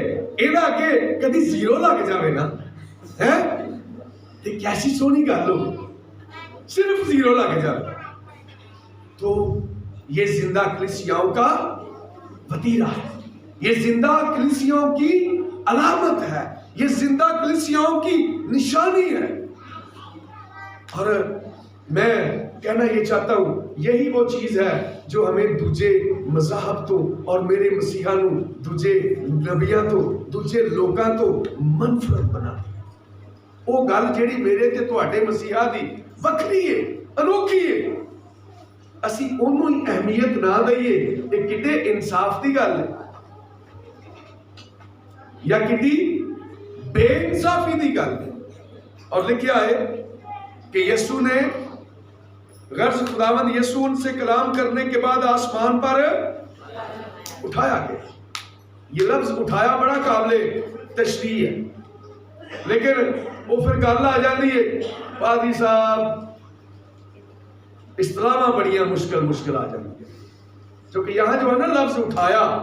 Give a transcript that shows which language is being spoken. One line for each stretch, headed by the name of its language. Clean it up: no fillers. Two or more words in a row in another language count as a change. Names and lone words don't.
Punjabi: اینا کہ کدی زیرو لگ جاوے نا یہ کیسی سونی گل ہو،
Urdu: صرف زیرو لگ جائے تو یہ زندہ کلیسیاؤں کا وطیرہ ہے، یہ زندہ کلیسیاؤں کی علامت ہے، یہ زندہ کلیسیاؤں کی نشانی ہے۔ اور میں کہنا یہ چاہتا ہوں یہی وہ چیز ہے جو ہمیں
Punjabi: دوجے مذاہب تو اور میرے مسیحاں نو دوجے نبیاں تو دوجے لوکاں تو منفرد بنا وہ گل جیڑی میرے تے تواڈے مسیحا دی وکری ہے انوکھی ہے اسی انہوں ہی اہمیت نہ دئیے یہ کڈے انصاف دی گل ہے یا کڈی بے انصافی دی گل ہے اور لکھیا ہے
Urdu: کہ یسوع نے غرض خداوند یسوع ان سے کلام کرنے کے بعد آسمان پر اٹھایا گیا یہ لفظ اٹھایا بڑا قابل تشریح ہے لیکن وہ پھر گل آ جاتی ہے
Punjabi: پادری صاحب اصطلاحاں بڑیاں مشکل
Urdu: آ جاتی ہے کیونکہ یہاں جو ہے نا لفظ اٹھایا